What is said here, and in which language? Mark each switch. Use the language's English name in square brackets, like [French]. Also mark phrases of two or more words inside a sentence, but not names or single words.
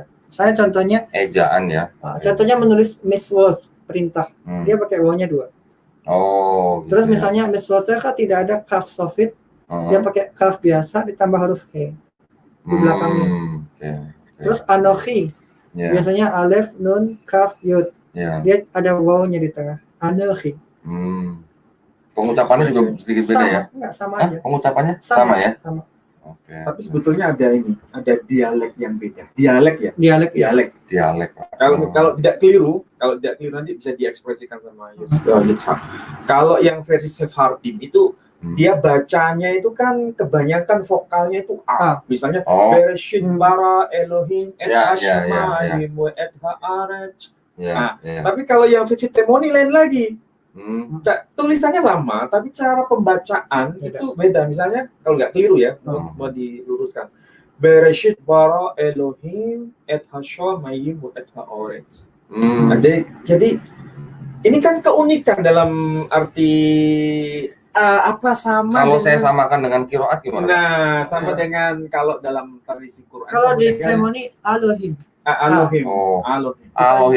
[Indonesian] Saya contohnya ejaan ya. Contohnya menulis miswot, perintah, dia pakai wawnya 2. Terus misalnya miswotnya kan tidak ada kaf sofit, dia pakai kaf biasa ditambah huruf he di belakangnya. Terus anochi, biasanya alef nun kaf yud, dia ada wawnya di tengah. Anahi. Pengucapannya juga sedikit beda Sama, ya? enggak sama Hah? aja. Pengucapannya sama ya? Sama. Oke. Tapi sebetulnya ada dialek yang beda. Dialek ya? Dialek. Kalau tidak keliru nanti bisa diekspresikan sama Yitzhak. Kalau yang versi Sephardim itu dia bacanya itu kan kebanyakan vokalnya itu A. [Hebrew] Misalnya בראשית ברא אלוהים את השמים ואת הארץ. [Indonesian] Tapi kalau yang versi Temoni lain lagi. Tulisannya sama, tapi cara pembacaan itu beda. Misalnya kalau nggak keliru ya, mau diluruskan. [Hebrew] בראשית ברא אלוהים את השמים ואת הארץ. [Indonesian] Jadi ini kan keunikan dalam arti apa sama. Kalau saya samakan dengan qiraat gimana? Nah, sama dengan kalau dalam tradisi Quran. Kalau di Temoni Elohim. Elohim.